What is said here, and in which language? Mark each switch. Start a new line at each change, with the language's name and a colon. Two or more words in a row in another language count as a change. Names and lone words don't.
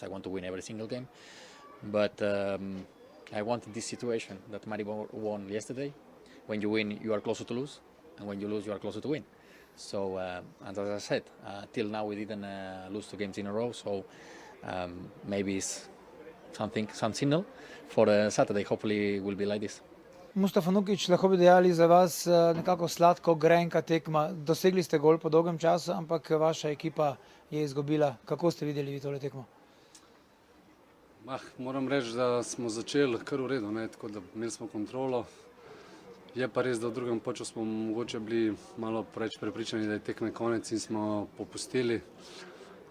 English: I want to win every single game, but I wanted this situation that Maribor won yesterday. When you win, you are closer to lose, and when you lose, you are closer to win. So, and as I said, till now we didn't lose 2 games in a row. So maybe it's some signal for Saturday. Hopefully, it will be like this.
Slovenian: Mustafa Nukić, lahko bi dejali za vas nekako sladko grenka tekma. Dosegli ste gol po dolgem času, ampak vaša ekipa je izgubila. Kako ste videli vi tole tekmo? Moram reči, da smo začeli kar v redu, tako da imeli smo kontrolo. Je pa res, da v drugem polčasu smo mogoče bili malo preveč prepričani, da je tekme konec in smo popustili.